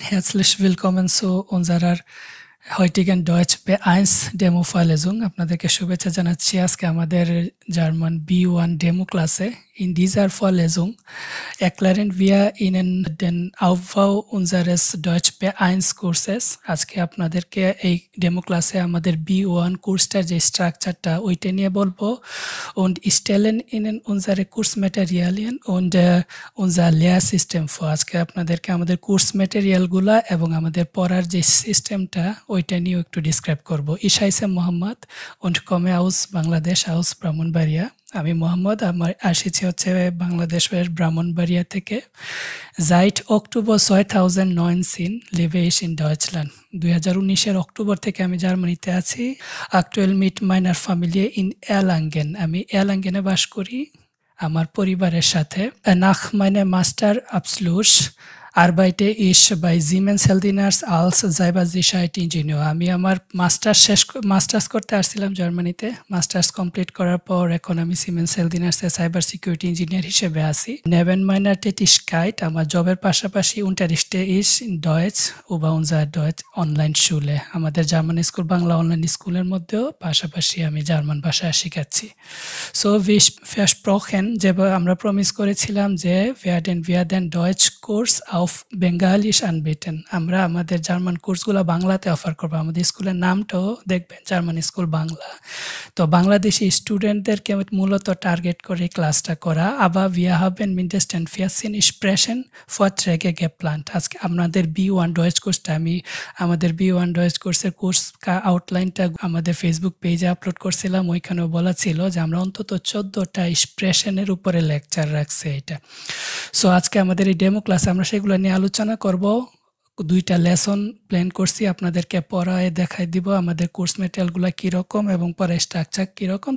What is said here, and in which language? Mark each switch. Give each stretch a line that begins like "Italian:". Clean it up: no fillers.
German: Herzlich willkommen zu unserer heutigen Deutsch B1 Demo-Vorlesung.
Bangla: আপনাদেরকে শুভেচ্ছা জানাচ্ছি আজকে আমাদের জার্মান B1 Demo ক্লাসে।
German: In dieser Vorlesung erklären wir Ihnen den Aufbau unseres Deutsch B1 Kurses.
Bangla: আজকে আপনাদেরকে এই ডেমো ক্লাসে আমাদের B1 কোর্সটার যে স্ট্রাকচারটা ওইটা নিয়ে বলবো
German: und stellen Ihnen unsere Kursmaterialien und unser Lehrsystem vor.
Bangla: আজকে আপনাদেরকে আমাদের কোর্স ম্যাটেরিয়ালগুলা এবং আমাদের পড়ার যে সিস্টেমটা ওইটা নিয়েও একটু ডিসক্রাইব করব।
German: Ich heiße Mohammed und komme aus Bangladesch, aus Brahmanbaria.
Bangla: আমি মোহাম্মদ, আমার আসিছি হচ্ছে বাংলাদেশের ব্রাহ্মণবাড়িয়া থেকে।
German: Seit Oktober 2019 lebe ich in Deutschland.
Bangla: 2019 October থেকে আমি জার্মানিতে আছি।
German: Aktuell mit meiner Familie in Erlangen.
Bangla: আমি এরলাঙ্গেনে বাস করি আমার পরিবারের সাথে।
German: Nach meinem Masterabschluss arbeite ich bei Siemens Healthineers als Cybersicherheit-Ingenieur.
Bangla: আমি আমার মাস্টার্স করতে আসছিলাম জার্মানিতে। মাস্টার্স কমপ্লিট করার পর এখন আমি সিমেন্স হেলথিনার্সে সাইবার সিকিউরিটি ইঞ্জিনিয়ার হিসেবে আছি।
German: Neben meiner Tätigkeit
Bangla: আমার জবের পাশাপাশি
German: unterrichte ich in Deutsch über unser Deutsch Online-Schule.
Bangla: আমাদের জার্মান স্কুল বাংলা অনলাইন স্কুলের মধ্যেও পাশাপাশি আমি জার্মান ভাষা শেখাচ্ছি।
German: So wie versprochen,
Bangla: যেভাবে আমরা প্রমিস করেছিলাম যে
German: werden wir den Deutsch Kurs auf Bengalisch anbieten.
Bangla: আমরা আমাদের জার্মান কোর্সগুলো বাংলাতে অফার করব। আমাদের স্কুলের নামটাও দেখবেন জার্মান স্কুল বাংলা। তো বাংলাদেশি স্টুডেন্টদেরকে মূলত টার্গেট করে ক্লাসটা করা।
German: Aber wir haben mindestens 14 Sprechen-Vorträge geplant.
Bangla: আজকে আপনাদের B1 Deutsch কোর্সটা আমি আমাদের B1 Deutsch কোর্সের কোর্স আউটলাইনটা আমাদের ফেসবুক পেজে আপলোড করছিলাম। ওইখানেও বলা ছিল যে আমরা অন্তত 14টা স্প্রেশনের উপরে লেকচার রাখছি এটা। সো আজকে আমাদের এই ডেমো ক্লাসে আমরা সেগুলো নিয়ে আলোচনা করব। 2টা লেসন প্ল্যান করছি, আপনাদেরকে পড়ায় দেখাই দিব আমাদের কোর্স ম্যাটেরিয়ালগুলো কীরকম এবং পড়ার স্ট্রাকচার কীরকম।